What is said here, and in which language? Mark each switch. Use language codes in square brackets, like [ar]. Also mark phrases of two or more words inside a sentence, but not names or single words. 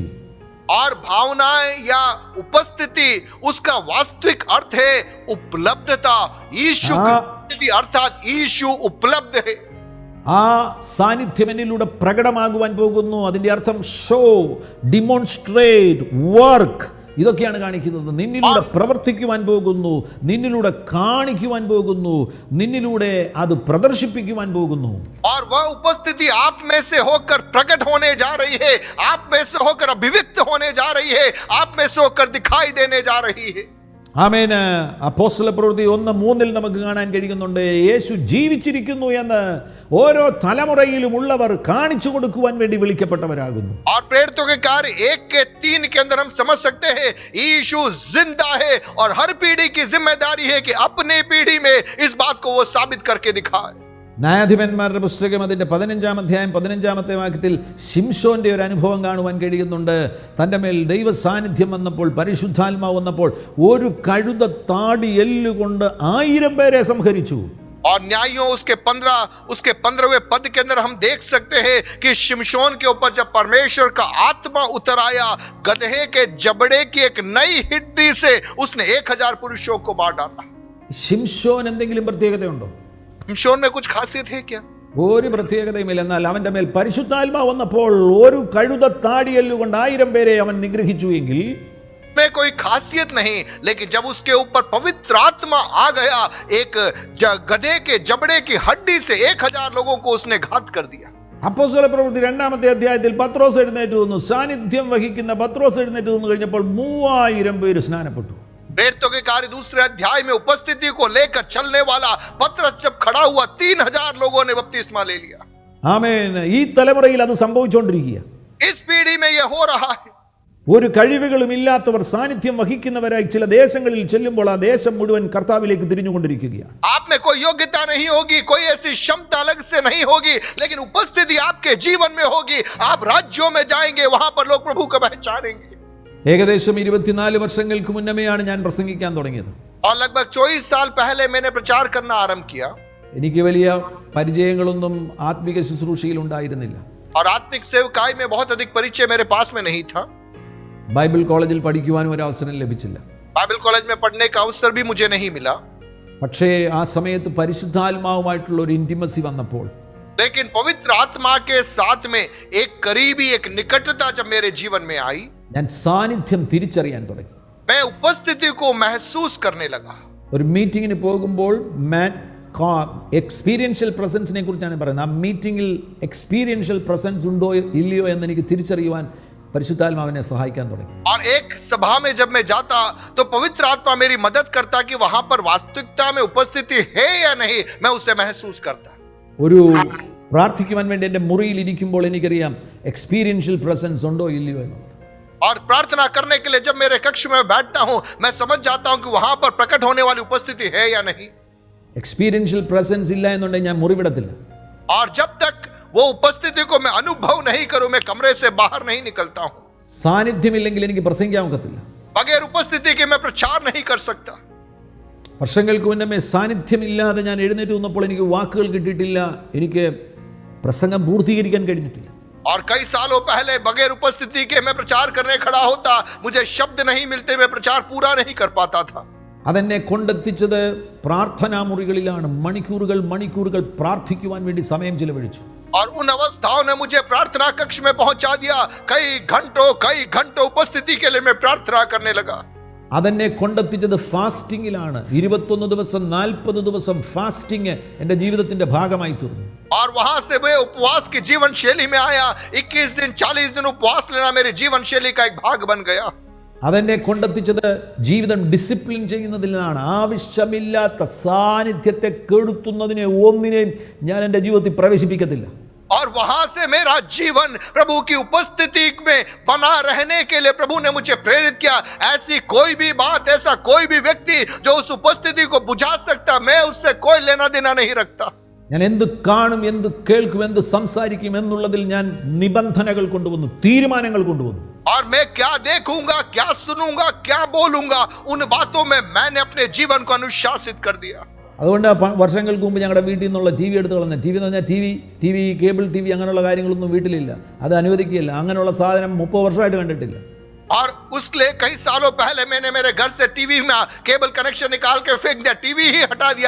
[hi] और भावनाएं या उपस्थिति, उसका वास्तविक अर्थ है उपलब्धता. यीशु की उपस्थिति अर्थात यीशु उपलब्ध है. [ml] ആ സാന്നിധ്യം എന്നിലൂടെ പ്രകടമാകുവാൻ പോകുന്നു. അതിൻ്റെ അർത്ഥം [en] show, demonstrate, work, [ml] ഇതൊക്കെയാണ് കാണിക്കുന്നത്. നിന്നിലൂടെ പ്രവർത്തിക്കുവാൻ പോകുന്നു, നിന്നിലൂടെ കാണിക്കുവാൻ പോകുന്നു, നിന്നിലൂടെ അത് പ്രദർശിപ്പിക്കുവാൻ പോകുന്നു. [hi] और वह उपस्थिति आप में से होकर प्रकट होने जा रही है, आप में से होकर अभिव्यक्त होने जा रही है, आप में से होकर दिखाई देने जा रही है. [ml] ആമേൻ. അപ്പോസ്തലപ്രവൃത്തി 1:3 നമുക്ക് കാണാൻ കഴിയുന്നുണ്ട്. യേശു ജീവിച്ചിരിക്കുന്നു എന്ന് ഓരോ തലമുറയിലും ഉള്ളവർ കാണിച്ചു കൊടുക്കുവാൻ വേണ്ടി വിളിക്കപ്പെട്ടവരാകുന്നു. [hi] और प्रेरितों के कार्य 1:3 के अंदर हम समझ सकते हैं यीशु जिंदा है और हर पीढ़ी की जिम्मेदारी है कि अपनी पीढ़ी में इस बात को वो साबित करके दिखाए. [ml] ന്യായാധിപന്മാരുടെ പുസ്തകം അതിൻ്റെ 15-ാം അധ്യായം 15-ാമത്തെ വാക്യത്തിൽ ശിംശോന്റെ ഒരു അനുഭവം കാണുവാൻ കഴിയുന്നുണ്ട്. തൻ്റെ മേൽ ദൈവ സാന്നിധ്യം വന്നപ്പോൾ, പരിശുദ്ധാത്മാവ് വന്നപ്പോൾ ഒരു കഴുത താടി എല്ലുകൊണ്ട് 1000 പേരെ സംഹരിച്ചു. [hi] और न्यायों उसके 15वें पद के अंदर हम देख सकते हैं कि शिमशोन के ऊपर जब परमेश्वर का आत्मा उतर आया, गधे के जबड़े की एक नई हिड्डी से उसने 1000 पुरुषों को मार डाला. [ml] ശിംശോൻ എന്തെങ്കിലും പ്രത്യേകതയുണ്ടോ? [hi] शिमशोन में कुछ खासियत है क्या? [ml] ഒരു പ്രത്യേകതയുമില്ല. എന്നാൽ അവന്റെ മേൽ പരിശുദ്ധാത്മാവ് വന്നപ്പോൾ ഒരു കഴുത താടിയെല്ലുകൊണ്ട് 1000 പേരെ അവൻ നിഗ്രഹിച്ചു എങ്കിൽ [hi] में कोई खासियत नहीं, लेकिन जब उसके ऊपर पवित्र आत्मा आ गया, एक गधे के जबड़े की हड्डी से 1000 लोगों को उसने घात कर दिया। [ml] അപ്പോസ്തല പ്രവൃത്തി 2-ാമത്തെ അധ്യായത്തിൽ പത്രോസ് എഴുന്നേറ്റ് വന്നു. സാന്നിധ്യം വഹിക്കുന്ന പത്രോസ് എഴുന്നേറ്റ് വന്നു കഴിഞ്ഞപ്പോൾ 3000 പേര് സ്നാനപ്പെട്ടു. [hi] प्रेरितों के कार्य 2 अध्याय में उपस्थिति को लेकर चलने वाला पतरस जब खड़ा हुआ 3000 लोगों ने बपतिस्मा ले लिया। [ml] ആമേൻ. ഈ തലമുറയിൽ അത് സംഭവിച്ചുകൊണ്ടിരിക്കുക. [hi] इस पीढ़ी में यह हो रहा है। [ml] ഒരു കഴിവുകളും ഇല്ലാത്തവർ സാന്നിധ്യം വഹിക്കുന്നവരായി ചില ദേശങ്ങളിൽ ചെല്ലുമ്പോൾ ആ ദേശം മുഴുവൻ കർത്താവിലേക്ക് തിരിഞ്ഞുകൊണ്ടിരിക്കുകയാണ്. [hi] आप में कोई योग्यता नहीं होगी, कोई ऐसी क्षमता अलग से नहीं होगी, लेकिन उपस्थिति आपके जीवन में होगी। आप राज्यों में जाएंगे, वहां पर लोग प्रभु को पहचानेंगे। [ml] ഏകദേശം 24 വർഷങ്ങൾക്ക് മുന്നമേയാണ് ഞാൻ പ്രസംഗിക്കാൻ തുടങ്ങിയത്. [hi] और लगभग 24 साल पहले मैंने प्रचार करना आरंभ किया। [ml] എനിക്ക് വലിയ പരിചയങ്ങളൊന്നും ആത്മിക ശുശ്രൂഷയിൽ ഉണ്ടായിരുന്നില്ല. [hi] और आत्मिक सेवकाई में बहुत अधिक परिचय मेरे पास में नहीं था। [ml] ബൈബിൾ കോളേജിൽ പഠിക്കുവാനും ഒരു അവസരം ലഭിച്ചില്ല. [hi] बाइबल कॉलेज में पढ़ने का अवसर भी मुझे नहीं मिला। [ml] പക്ഷേ ആ സമയത്ത് പരിശുദ്ധാത്മാവുമായിട്ടുള്ള ഒരു ഇന്റിമസി വന്നപ്പോൾ [hi] लेकिन पवित्र आत्मा के साथ में एक करीबी, एक निकटता जब मेरे जीवन में आई, [ml] ഞാൻ സാന്നിധ്യം തിരിച്ചറിയാൻ തുടങ്ങി. [hi] मैं उपस्थिति को महसूस करने लगा। [ml] ഒരു മീറ്റിങ്ങിന് പോകുമ്പോൾ [en] experiential presence [ml] കുറിച്ചാണ് പറയുന്നത്. ആ മീറ്റിങ്ങിൽ [en] experiential presence [ml] ഉണ്ടോ ഇല്ലയോ എന്ന് എനിക്ക് തിരിച്ചറിയുവാൻ പരിശുദ്ധാത്മാവിനെ സഹായിക്കാൻ തുടങ്ങി. [hi] और एक सभा में जब मैं जाता तो पवित्र आत्मा मेरी मदद करता कि वहां पर वास्तविकता में उपस्थिति है या नहीं, मैं उसे महसूस करता। [ml] ഒരു പ്രാർത്ഥിക്കുവാൻ വേണ്ടി എൻ്റെ മുറിയിൽ ഇരിക്കുമ്പോൾ എനിക്കറിയാം [en] experiential presence [ml] ഉണ്ടോ ഇല്ലയോ എന്നുള്ളത്. [hi] और प्रार्थना करने के लिए जब मेरे कक्ष में बैठता हूं, मैं समझ जाता हूं कि वहां पर प्रकट होने वाली उपस्थिति है या नहीं। [en] experiential presence [ml] ഇല്ല എന്നുണ്ടെങ്കിൽ ഞാൻ മുറി വിടത്തില്ല. [hi] और जब तक वो उपस्थिति को मैं अनुभव नहीं करूं, मैं कमरे से बाहर नहीं निकलता हूं। [ml] സാന്നിധ്യമില്ലെങ്കിൽ എനിക്ക് പ്രസംഗിക്കാൻ ഒക്കത്തില്ല. [hi] बगैर उपस्थिति के मैं प्रचार नहीं कर सकता। [ml] വർഷങ്ങൾക്ക് മുന്നമേ സാന്നിധ്യമില്ലാതെ ഞാൻ എഴുന്നേറ്റ് വന്നപ്പോൾ എനിക്ക് വാക്കുകൾ കിട്ടിയിട്ടില്ല, എനിക്ക് പ്രസംഗം പൂർത്തീകരിക്കാൻ കഴിഞ്ഞിട്ടില്ല. [hi] और कई सालों पहले बगैर उपस्थिति के मैं प्रचार करने खड़ा होता, मुझे शब्द नहीं मिलते, मैं प्रचार पूरा नहीं कर पाता था। [ml] അതെന്നെ കൊണ്ടെത്തിച്ചത് പ്രാർത്ഥനാ മുറികളിലാണ്. മണിക്കൂറുകൾ പ്രാർത്ഥിക്കുവാൻ വേണ്ടി സമയം ചിലവഴിച്ചു. [hi] और उन अवस्थाओं ने मुझे प्रार्थना कक्ष में पहुंचा दिया। कई घंटों उपस्थिति के लिए मैं प्रार्थना करने लगा। [ml] അതെന്നെ കൊണ്ടെത്തിച്ചത് ഫാസ്റ്റിങ്ങിലാണ്. 21 ദിവസം 40 ദിവസം ഫാസ്റ്റിംഗ് എൻ്റെ ജീവിതത്തിന്റെ ഭാഗമായി തീർന്നു. [hi] और वहां से वे उपवास की जीवन शैली में आया। 21 दिन 40 दिन उपवास लेना मेरी जीवन शैली का एक भाग बन गया। [ml] അതെന്നെ കൊണ്ടെത്തിച്ചത് ജീവിതം ഡിസിപ്ലിൻ ചെയ്യുന്നതിലാണ്. ആവശ്യമില്ലാത്ത സാന്നിധ്യത്തെ കെടുത്തുന്നതിനെ ഒന്നിനെയും ഞാൻ എൻ്റെ ജീവിതത്തിൽ പ്രവേശിപ്പിക്കത്തില്ല. [hi] और वहां से मेरा जीवन प्रभु की उपस्थिति में बना रहने के लिए प्रभु ने मुझे प्रेरित किया। ऐसी कोई भी बात, ऐसा कोई भी व्यक्ति जो उस उपस्थिति को बुझा सकता, मैं उससे कोई लेना देना नहीं रखता। [ml] ഞാൻ എന്ത് കാണും, എന്ത് കേൾക്കും, എന്ത് സംസാരിക്കും എന്നുള്ളതിൽ ഞാൻ നിബന്ധനകൾ കൊണ്ടുവന്നു, തീരുമാനങ്ങൾ കൊണ്ടുവന്നു. [hi] और मैं क्या देखूंगा, क्या सुनूंगा, क्या बोलूंगा, उन बातों में मैंने अपने जीवन को अनुशासित कर दिया। [ml] അതുകൊണ്ട് വർഷങ്ങൾക്ക് മുമ്പ് ഞങ്ങളുടെ വീട്ടിൽ നിന്നുള്ള ടി വി എടുത്ത് കളഞ്ഞ. ടി വി എന്ന് പറഞ്ഞാൽ [en] TV cable TV [ml] അങ്ങനെയുള്ള കാര്യങ്ങളൊന്നും വീട്ടിലില്ല. അത് അനുവദിക്കുകയില്ല. അങ്ങനെയുള്ള സാധനം 30 വർഷമായിട്ട് കണ്ടിട്ടില്ല. [hi] और उसके कई सालों पहले मैंने मेरे घर से टीवी में [en] cable connection [hi] निकाल के फेंक दिया, टीवी ही हटा दिया।